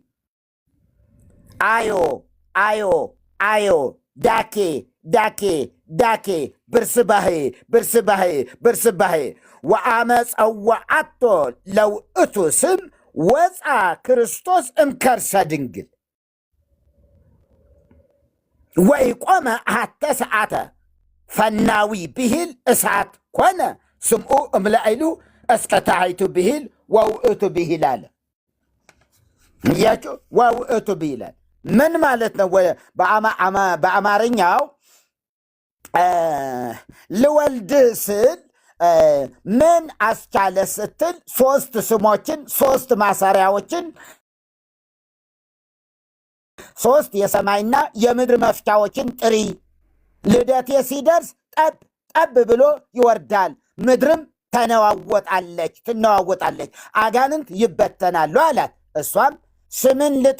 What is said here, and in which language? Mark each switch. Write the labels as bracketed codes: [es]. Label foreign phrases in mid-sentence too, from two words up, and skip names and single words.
[gez] አዮ አዮ አዮ ዳኬ ዳኬ ዳኬ ብርስባሄ ብርስባሄ ብርስባሄ ወአመ ጸዋዓቶ ለውእቱ ስም ወፃ ክርስቶስ እምከርሰ ድንግል ወይቆመ አሐተ ሰዓተ ፈናዊ ብሂል እሳት ኮነ ስምዑ እምላኢሉ እስከ ታሕቱ ብሂል ወውእቱ ብሂል [am] አለ። እያችሁ [gez] ወውእቱ ብሂል [am] አለ ምን ማለት ነው? በአማርኛው ልወልድ ስል ምን አስቻለ ስትል ሶስት ስሞችን፣ ሶስት ማሰሪያዎችን፣ ሶስት የሰማይና የምድር መፍቻዎችን ጥሪ። ልደቴ ሲደርስ ጠብ ጠብ ብሎ ይወርዳል፣ ምድርም ትነዋወጣለች፣ አጋንንት ይበተናሉ አላት። እሷም ስምን ልጥራ